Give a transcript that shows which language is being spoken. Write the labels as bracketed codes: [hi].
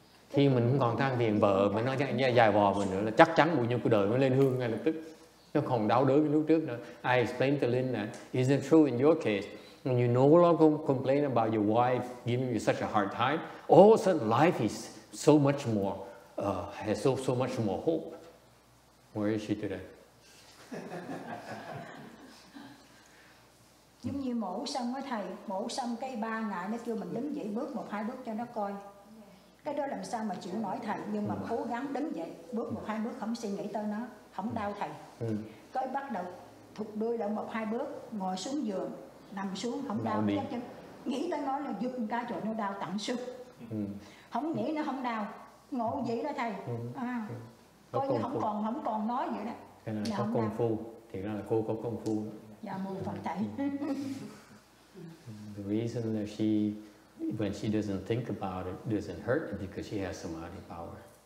[vi] Khi mình không còn than phiền vợ mình nói dài vò mình nữa là chắc chắn bao nhiêu cái đời nó lên hương ngay lập tức. Nó không đau đớn cái lúc trước nữa. [en] I explained to Linh that isn't true in your case. When you no longer complain about your wife giving you such a hard time, all of a sudden life is so much more, has so much more hope. Where is she today? [vi] Giống như mổ xong á thầy, mổ xong cái 3 ngày nó kêu mình đứng dậy bước 1-2 bước cho nó coi. Cái đó làm sao mà chịu nổi thầy, nhưng mà cố gắng đứng dậy, bước 1-2 bước, không suy nghĩ tới nó, không đau thầy. Cái bắt đầu thụt đuôi lại 1-2 bước, ngồi xuống giường, nằm xuống không đau, chứ nghĩ tới nó là giật cái chỗ nó đau tận xương. Không nghĩ nó không đau, ngộ vậy đó thầy. Coi như không còn nói vậy đó. Cái này có công phu, thì ra là cô có công phu. Dạ mô Phật thầy. [en] The reason that when she doesn't think about it, doesn't hurt is because she has samadhi power.